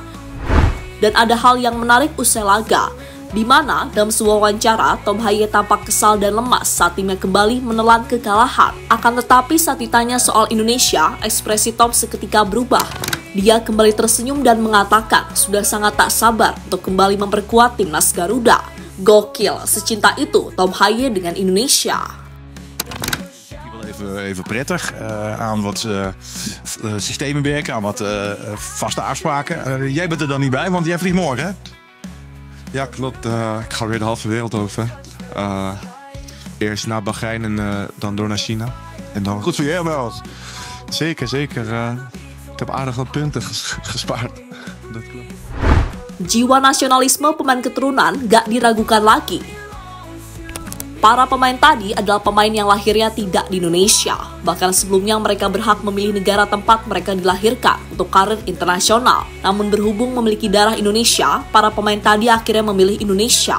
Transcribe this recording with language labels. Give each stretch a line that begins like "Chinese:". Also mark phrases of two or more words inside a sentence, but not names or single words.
Indonesian: Dan ada hal yang menarik usai laga, di mana dalam sebuah wawancara Tom Hye tampak kesal dan lemas saat timnya kembali menelan kekalahan. Akan tetapi saat ditanya soal Indonesia, ekspresi Tom seketika berubah. Dia kembali tersenyum dan mengatakan sudah sangat tak sabar untuk kembali memperkuat timnas Garuda. Gokil, secinta itu Tom Hye dengan Indonesia.
Dutch: Even prettig aan wat systemen werken, aan wat vaste afspraken. Jij bent er dan niet bij, want jij vliegt morgen, hè? Ja, klopt. Ik ga weer de halve wereld over. Eerst naar Bahrein en dan door naar China. En dan... Goed voor jou, wel. Zeker, zeker. Ik heb aardig wat punten gespaard. Dat klopt.
Indonesian: Jiwa nasionalisme pemain keturunan gak diragukan lagi. Para pemain tadi adalah pemain yang lahirnya tidak di Indonesia. Bahkan sebelumnya mereka berhak memilih negara tempat mereka dilahirkan untuk karir internasional. Namun berhubung memiliki darah Indonesia, para pemain tadi akhirnya memilih Indonesia.